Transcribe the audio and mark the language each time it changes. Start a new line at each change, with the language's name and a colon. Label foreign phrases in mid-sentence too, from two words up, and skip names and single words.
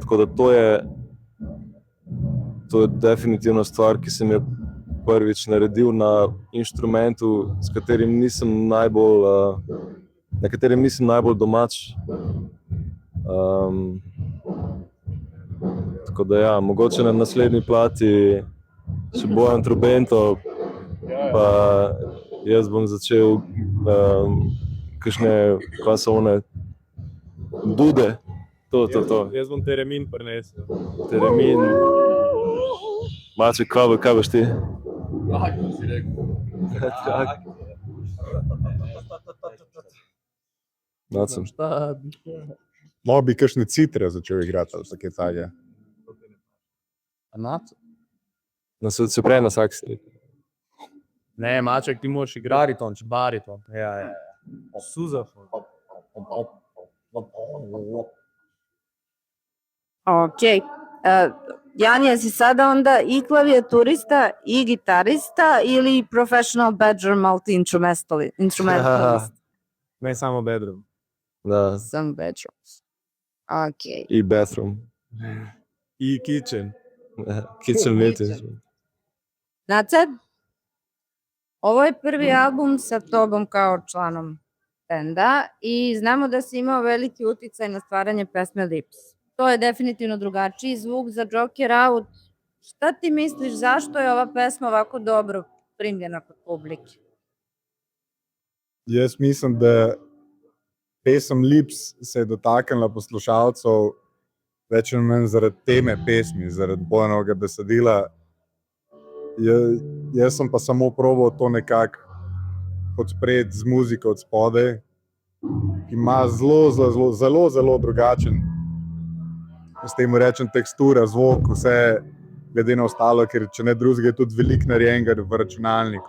Slovenian: Tako da to je definitivno stvar, ki sem jo prvič naredil na inštrumentu, na katerem nisem najbolj domač. Tako da ja, mogoče na naslednji plati še Bojan Trobento, pa jaz bom začel kakšne, kaj so one, dude. To. Jaz bom teremin prinesel. Teremin. Maček, kaj boš ti? Kako si rekel? Nacem. Lahko bi kakšne citre začel igrati ali tako tage. Se prej na saksi. Ne, Maček, ti moraš igrati bariton. Ja. Suzafon. Ok.
Serbian: Jan, jesi sada onda i klavijaturista i gitarista ili
English: professional badger multi-instrumentalist?
Serbian: Ne samo bedroom. Da. Sam badger. Ok. I bathroom. I kitchen.
English: Kitchen meeting.
Serbian: Nacad? Ovo je prvi album sa tobom kao članom benda i znamo da si imao veliki uticaj na stvaranje pesme Lips. To je definitivno drugačiji zvuk za Joker Out. Šta ti misliš, zašto je ova pesma ovako dobro primljena kod publike?
Slovenian: Jaz mislim, da pesem Lips se je dotaknila poslušalcev več ali manj zaradi teme pesmi, zaradi Bojanovega besedila. Jaz sem pa samo probal to nekako podpreti z muziko od spodaj, ki ima zelo drugačen, s tem rečem, tekstura, zvok, vse glede na ostalo, ker če ne drugega je tudi veliko narejenega v računalniku.